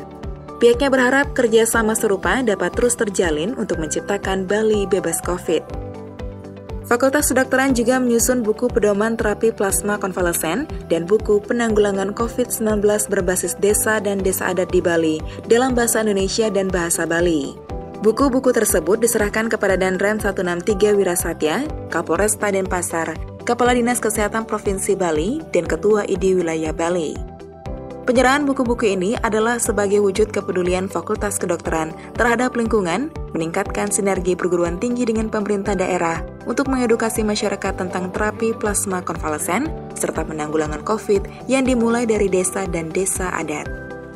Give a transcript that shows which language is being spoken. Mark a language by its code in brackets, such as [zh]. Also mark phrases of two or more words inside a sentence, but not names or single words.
[id] Pihaknya berharap kerjasama serupa dapat terus terjalin untuk menciptakan Bali bebas COVID. Fakultas Kedokteran juga menyusun buku pedoman terapi plasma konvalesen dan buku penanggulangan COVID-19 berbasis desa dan desa adat di Bali dalam bahasa Indonesia dan bahasa Bali. Buku-buku tersebut diserahkan kepada Danrem 163 Wirasatya, Kapolresta Denpasar, Kepala Dinas Kesehatan Provinsi Bali, dan Ketua ID Wilayah Bali. Penyerahan buku-buku ini adalah sebagai wujud kepedulian Fakultas Kedokteran terhadap lingkungan, meningkatkan sinergi perguruan tinggi dengan pemerintah daerah untuk mengedukasi masyarakat tentang terapi plasma konvalesen serta penanggulangan COVID yang dimulai dari desa dan desa adat.